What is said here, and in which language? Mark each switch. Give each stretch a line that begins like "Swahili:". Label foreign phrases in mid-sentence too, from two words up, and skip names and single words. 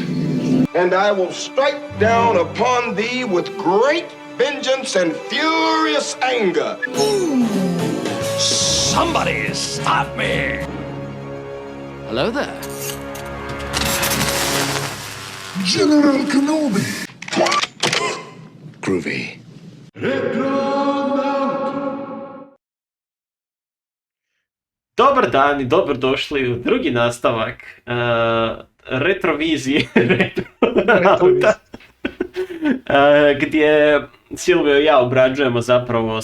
English: And I will strike down upon thee with great vengeance and furious anger. Somebody stop me! Hello there. General Kenobi! Groovy.
Croatian: Dobar dan i dobrodošli u drugi nastavak retrovizije Retronauta, gdje Silvio i ja obrađujemo zapravo